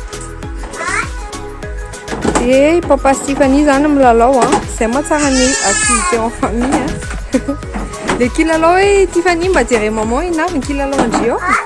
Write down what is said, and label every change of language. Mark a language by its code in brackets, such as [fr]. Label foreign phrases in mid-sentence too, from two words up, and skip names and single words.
[mg] Dia papa sy Tiffany zany milalao izay mahatsara ny [fr] activité en famille [mg] le kilalao hoe Tiffany mba jere maman inavy ny kilalao andrio.